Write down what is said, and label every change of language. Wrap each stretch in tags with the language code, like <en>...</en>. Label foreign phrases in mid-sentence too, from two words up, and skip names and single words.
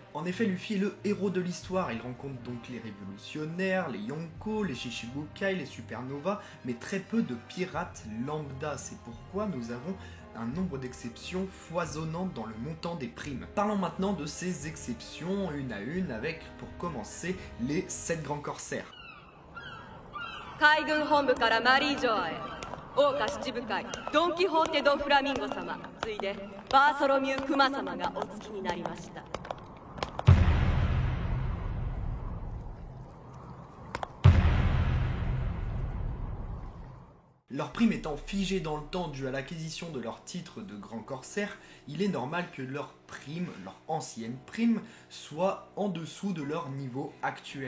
<fr>En effet, Luffy est le héros de l'histoire. Il rencontre donc les révolutionnaires, les Yonko, les Shichibukai, les Supernovas, mais très peu de pirates lambda. C'est pourquoi nous avons un nombre d'exceptions foisonnantes dans le montant des primes. Parlons maintenant de ces exceptions une à une avec, pour commencer, les 7 grands corsaires.</fr> <ja>海軍本部からマリー城へ桜花七部会ドン・キホーテ・ド・フラミンゴ様ついでバーソロミュー・クマ様がお付きになりました。</ja> <fr>Leur prime étant figée dans le temps dû à l'acquisition de leur titre de grand corsaire, il est normal que leur prime, leur ancienne prime, soit en dessous de leur niveau actuel.</fr>